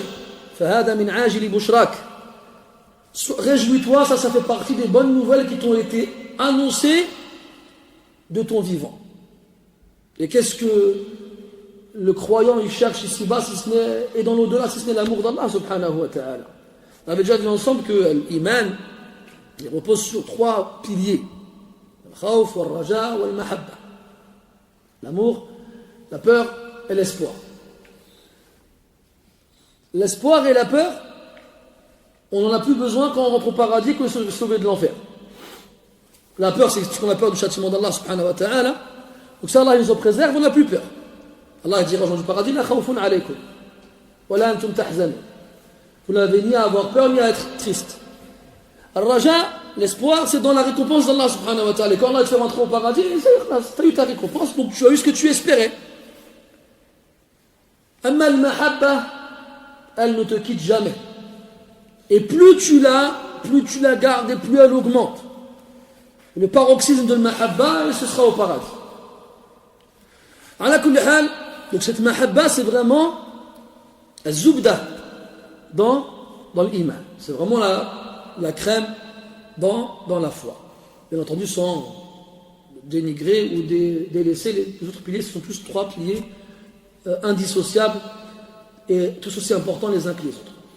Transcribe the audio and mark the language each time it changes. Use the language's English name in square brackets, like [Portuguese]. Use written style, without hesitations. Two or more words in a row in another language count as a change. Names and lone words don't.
[Arabic] فهذا من أجل بشراك. [French] Réjouis-toi, ça fait partie des bonnes nouvelles qui t'ont été annoncées de ton vivant. Et qu'est-ce que le croyant il cherche ici-bas si ce n'est, et dans l'au-delà si ce n'est l'amour d'Allah [Arabic] سبحانه وتعالى. [French] On avait déjà vu ensemble que l'iman il repose sur 3 piliers. [Arabic] الخوف والرجاء والمحبة. [French] L'amour, la peur et l'espoir. L'espoir et la peur, on n'en a plus besoin quand on rentre au paradis que de se sauver de l'enfer. La peur, c'est ce qu'on a peur du châtiment d'Allah [Arabic] سبحانه وتعالى. [French] Donc ça, Allah il nous en préserve, on n'a plus peur. Allah dira aux gens du paradis, [Arabic] لا خوف عليكم ولا أنتم تحزنون. [French] Vous n'avez ni à avoir peur, ni à être triste. Al-raja, l'espoir, c'est dans la récompense d'Allah [Arabic] سبحانه وتعالى. [French] Et quand Allah te fait rentrer au paradis, tu as eu ta récompense, donc tu as eu ce que tu espérais. [Arabic] أما المحبة, [French] elle ne te quitte jamais. Et plus tu la gardes et plus elle augmente. Le paroxysme de al-mahabba, ce sera au paradis. [Arabic] على كل حال, [French] donc cette mahabba, c'est vraiment al-zubda dans l'iman. C'est vraiment la crème dans la foi. Bien entendu, sans dénigrer ou délaisser les autres piliers, ce sont tous 3 piliers indissociables et tous aussi importants les uns que les autres.